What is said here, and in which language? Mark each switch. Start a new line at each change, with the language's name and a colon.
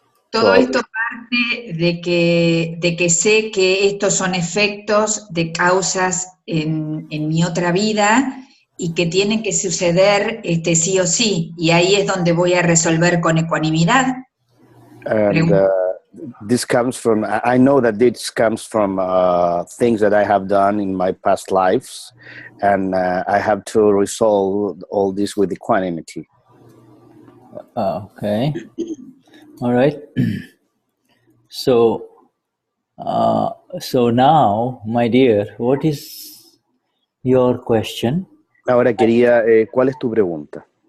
Spanish: Todo esto parte de que sé que estos son efectos de causas en mi otra vida y que tienen que suceder sí o sí, y ahí es donde voy a resolver con ecuanimidad.
English: And this comes from, I know that this comes from things that I have done in my past lives, and I have to resolve all this with equanimity. Okay. All right. So now, my dear, what is your question?
Spanish: Ahora quería, ¿cuál es tu pregunta?